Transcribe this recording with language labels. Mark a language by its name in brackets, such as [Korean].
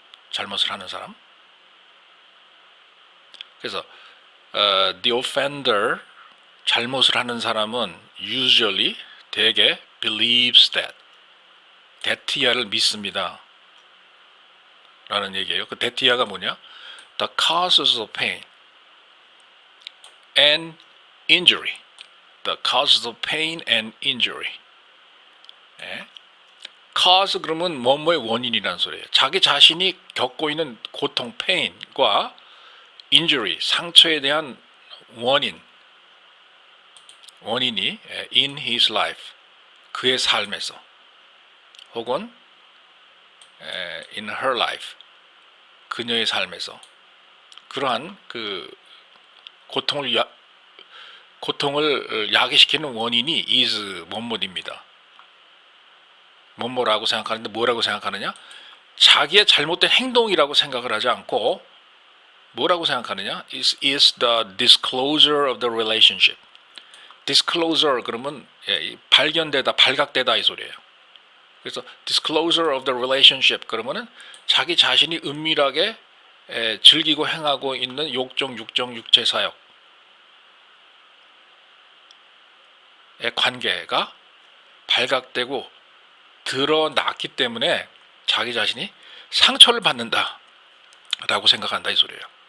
[Korean] 잘못을 하는 사람. 그래서 [English] the offender, [Korean] 잘못을 하는 사람은 usually, 대개 [English] believes that, [Korean] 데티아를 믿습니다 라는 얘기예요. 그 데티아가 뭐냐? [English] The causes of pain and injury. The causes of pain and injury. [Korean] cause 그러면 뭐뭐의 원인이라는 소리예요. 자기 자신이 겪고 있는 고통, pain과 injury, 상처에 대한 원인이 [English] in his life, [Korean] 그의 삶에서, 혹은 [English] in her life, [Korean] 그녀의 삶에서 그러한 그 고통을 야기시키는 원인이 is 뭐뭐입니다. 뭐뭐라고 생각하는데 뭐라고 생각하느냐? 자기의 잘못된 행동이라고 생각을 하지 않고 뭐라고 생각하느냐? [English] is the disclosure of the relationship. disclosure [Korean] 그러면 발견되다, 발각되다 이 소리예요. 그래서 [English] disclosure of the relationship [Korean] 그러면은 자기 자신이 은밀하게 즐기고 행하고 있는 욕정, 육정, 육체 사역의 관계가 발각되고 드러났기 때문에 자기 자신이 상처를 받는다라고 생각한다 이 소리예요.